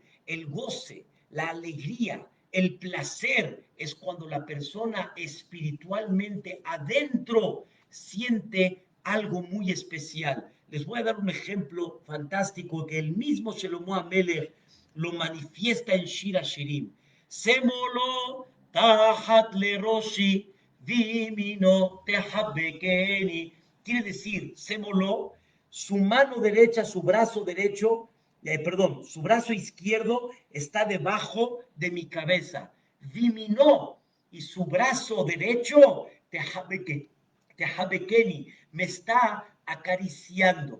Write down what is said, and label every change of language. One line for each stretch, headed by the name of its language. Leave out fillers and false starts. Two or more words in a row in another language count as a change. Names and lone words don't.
Spanish: El goce, la alegría, el placer es cuando la persona espiritualmente adentro siente algo muy especial. Les voy a dar un ejemplo fantástico que el mismo Shlomo Amelech lo manifiesta en Shir Hashirim.
Hebrew: שמאלו תחת לראשי וימינו תחבקני.
Spanish: Quiere decir, Semolo, su mano derecha, su brazo derecho, su brazo izquierdo está debajo de mi cabeza. Vimino, y su brazo derecho, tehabekeni, me está acariciando.